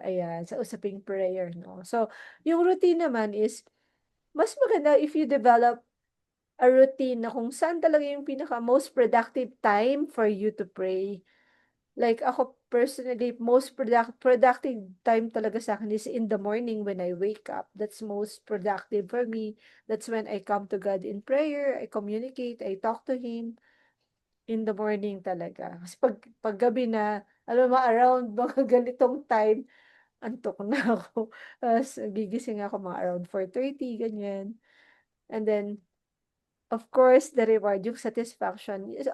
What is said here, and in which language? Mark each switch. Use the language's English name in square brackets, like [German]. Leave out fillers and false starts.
[Filipino] Ayan, sa usaping prayer, no? So, yung routine naman is, mas maganda [English] if you develop a routine [Filipino] na kung saan talaga yung pinaka [English] most productive time for you to pray. Like ako personally, most productive time talaga sa akin is in the morning when I wake up. That's most productive for me. That's when I come to God in prayer, I communicate, I talk to Him in the morning talaga. [Filipino] Kasi pag gabi na, alam mo, around mga ganitong time, antok na ako. Tapos gigising ako mga around 4:30, ganyan. [English] And then, of course, the reward, yung satisfaction.